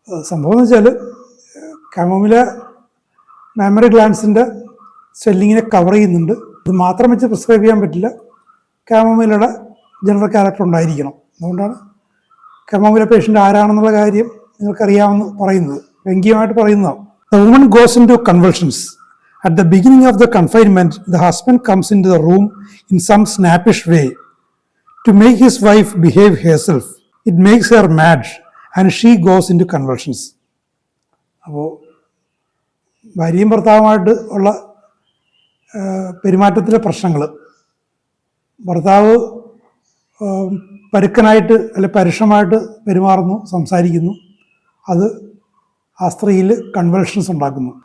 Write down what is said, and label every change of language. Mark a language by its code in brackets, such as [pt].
[ml] സംഭവം എന്ന് വെച്ചാൽ കാമോമില്ല മാമറി ഗ്ലാൻഡ്സിൻ്റെ സ്വെല്ലിങ്ങിനെ കവർ ചെയ്യുന്നുണ്ട്. ഇത് മാത്രം വെച്ച് പ്രിസ്ക്രൈബ് ചെയ്യാൻ പറ്റില്ല. കാമോമില്ലയുടെ ജനറൽ ക്യാരക്ടർ ഉണ്ടായിരിക്കണം. അതുകൊണ്ടാണ് കാമോമില്ല പേഷ്യൻ്റ് ആരാണെന്നുള്ള കാര്യം നിങ്ങൾക്കറിയാമെന്ന് പറയുന്നത്, വ്യംഗ്യമായിട്ട് പറയുന്നതാണ്. [en] The woman goes into convulsions. At the beginning of the confinement, the husband comes into the room in some snappish way to make his wife behave herself. It makes her mad and she goes into convulsions. [ml] അപ്പോൾ ഭാര്യയും ഭർത്താവുമായിട്ട് ഉള്ള പെരുമാറ്റത്തിലെ പ്രശ്നങ്ങൾ, ഭർത്താവ് പരുക്കനായിട്ട് അല്ലെ പരുഷമായിട്ട് പെരുമാറുന്നു, സംസാരിക്കുന്നു, അത് ആ സ്ത്രീയിൽ കൺവൾഷൻസ് ഉണ്ടാക്കുന്നു.